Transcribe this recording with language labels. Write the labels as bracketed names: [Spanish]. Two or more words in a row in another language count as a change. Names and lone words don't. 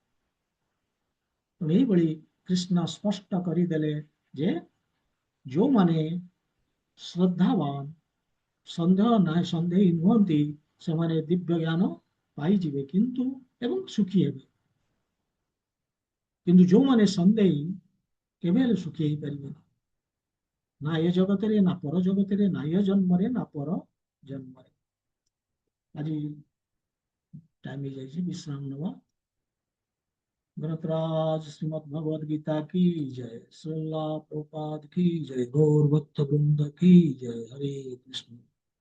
[Odia] ଏଇଭଳି କୃଷ୍ଣ ସ୍ପଷ୍ଟ କରିଦେଲେ ଯେ ଯୋଉମାନେ ଶ୍ରଦ୍ଧାବାନ, ସନ୍ଦେହ ନାହିଁ, ସନ୍ଦେହୀ ନୁହନ୍ତି, ସେମାନେ ଦିବ୍ୟ ଜ୍ଞାନ ପାଇଯିବେ କିନ୍ତୁ ଏବଂ ସୁଖୀ ହେବେ। କିନ୍ତୁ ଯୋଉମାନେ ସନ୍ଦେହୀ, କେବେ ହେଲେ ସୁଖୀ ହେଇପାରିବେନି, ନା ଏ ଜଗତରେ ନା ପର ଜଗତରେ, ନା ଏ ଜନ୍ମରେ ନା ପର ଜନ୍ମରେ। ଆଜି ଟାଇମ ହେଇଯାଇଛି, ବିଶ୍ରାମ ନେବା। [Hindi] ग्रंथराज श्रीमद भगवद गीता की जय, श्रीला प्रभुपाद की जय, गौर भक्त वृंद की जय, हरे कृष्ण।